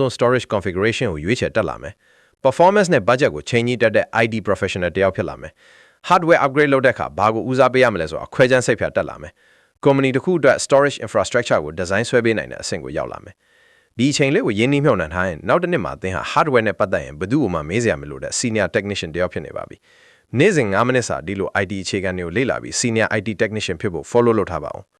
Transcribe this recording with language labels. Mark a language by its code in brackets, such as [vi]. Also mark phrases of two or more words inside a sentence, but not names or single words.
[en] storage configuration [my] ကိုရွေးချယ်တက်လာမယ်performance နဲ့ budget ကိုချိန်ကြီးတက်တဲ့ [en] IT professional [my] တယောက်ဖြစ်လာမယ် [en] hardware upgrade [my] လုပ်တဲ့အခါဘာကိုဦးစားပေးရမလဲဆိုတာခွဲခြမ်းစိတ်ဖြတ်တက်လာမယ် company တစ်ခုအတွက် [en] storage infrastructure [my] ကို design ဆွဲပေးနိုင်တဲ့အဆင့်ကိုရောက်လာမယ်ဒီအချိန်လေးကိုရင်းနှီးမြှုပ်နှံထားရင်နောက်တစ်နှစ်မှာသင်ဟာ hardware နဲ့ပတ်သက်ရင်ဘယ်သူ့မှမေးစရာမလိုတဲ့ [en] senior technician [my] တယောက်ဖြစ်နေပါပြီနေ့စဉ်9မိနစ်စာဒီလို IT အခြေခံတွေကိုလေ့လာပြီး [en] senior IT technician [my] ဖြစ်ဖို့ follow လုပ်ထားပါအောင်